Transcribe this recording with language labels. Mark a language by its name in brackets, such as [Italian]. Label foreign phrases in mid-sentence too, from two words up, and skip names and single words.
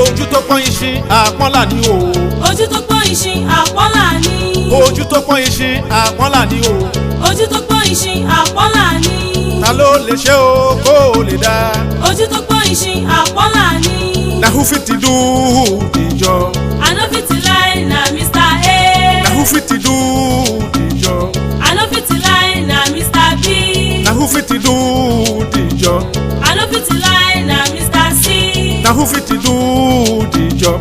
[Yoruba] tó pọ́n ìṣin àpọ́nlà ni o. ojú tó pọ́n ìṣin àpọ́nlà ni. ojú tó pọ́n ìṣin àpọ́nlà ni o. ojú tó pọ́n ìṣin àpọ́nlà ni. ta ló lè ṣe o kó o lè dá. ojú tó pọ́n ìṣin àpọ́nlà ni. [Nigerian Pidgin] na who fit do the job. I no fit lie na Mr. A. na who fit do the job. I no fit lie na Mr. B. na who fit do the job. I no fit lie na Mr. C. na who fit do the job.